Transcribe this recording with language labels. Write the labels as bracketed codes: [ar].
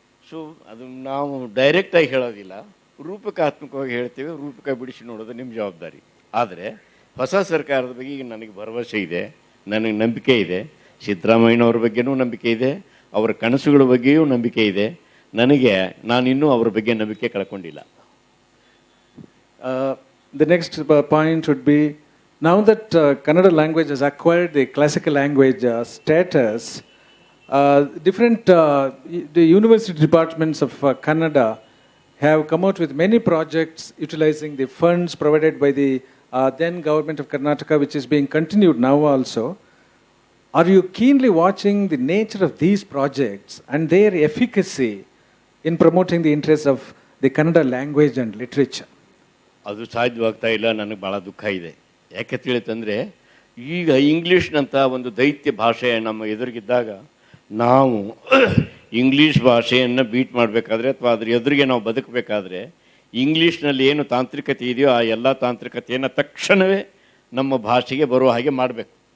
[kn] So ಅದು ನಾವು ಡೈರೆಕ್ಟಾಗಿ ಹೇಳೋದಿಲ್ಲ, ರೂಪಕಾತ್ಮಕವಾಗಿ ಹೇಳ್ತೇವೆ. ರೂಪಕ ಬಿಡಿಸಿ ನೋಡೋದು ನಿಮ್ಮ ಜವಾಬ್ದಾರಿ. ಆದರೆ ಹೊಸ ಸರ್ಕಾರದ ಬಗ್ಗೆ ಈಗ ನನಗೆ ಭರವಸೆ ಇದೆ, ನನಗೆ ನಂಬಿಕೆ ಇದೆ. ಸಿದ್ದರಾಮಯ್ಯನವ್ರ ಬಗ್ಗೆನೂ ನಂಬಿಕೆ ಇದೆ, ಅವರ ಕನಸುಗಳ ಬಗ್ಗೆಯೂ ನಂಬಿಕೆ ಇದೆ. ನಾನಿನ್ನೂ ಅವರ ಬಗ್ಗೆ ನಂಬಿಕೆ ಕಳ್ಕೊಂಡಿಲ್ಲ. [en] The next point would be, now that Kannada language has acquired the classical language status, the university departments of Kannada have come out with many projects utilizing the funds provided by the then government of Karnataka, which is being continued now also. Are you keenly watching the nature of these projects and their efficacy in promoting the interests of the Kannada language and literature? [kn] ಅದು ಸಾಧ್ಯವಾಗ್ತಾ ಇಲ್ಲ. ನನಗೆ ಭಾಳ ದುಃಖ ಇದೆ. ಯಾಕೆ ತಿಳಿತಂದರೆ, ಈಗ ಇಂಗ್ಲೀಷ್ನಂಥ ಒಂದು ದೈತ್ಯ ಭಾಷೆ ನಮ್ಮ ಎದುರಿಗಿದ್ದಾಗ ನಾವು ಇಂಗ್ಲೀಷ್ ಭಾಷೆಯನ್ನು ಬೀಟ್ ಮಾಡಬೇಕಾದ್ರೆ ಅಥವಾ ಅದ್ರ ಎದುರಿಗೆ ನಾವು ಬದುಕಬೇಕಾದ್ರೆ ಇಂಗ್ಲೀಷ್ನಲ್ಲಿ ಏನು ತಾಂತ್ರಿಕತೆ ಇದೆಯೋ ಆ ಎಲ್ಲ ತಾಂತ್ರಿಕತೆಯನ್ನು ತಕ್ಷಣವೇ ನಮ್ಮ ಭಾಷೆಗೆ ಬರುವ ಹಾಗೆ ಮಾಡಬೇಕು.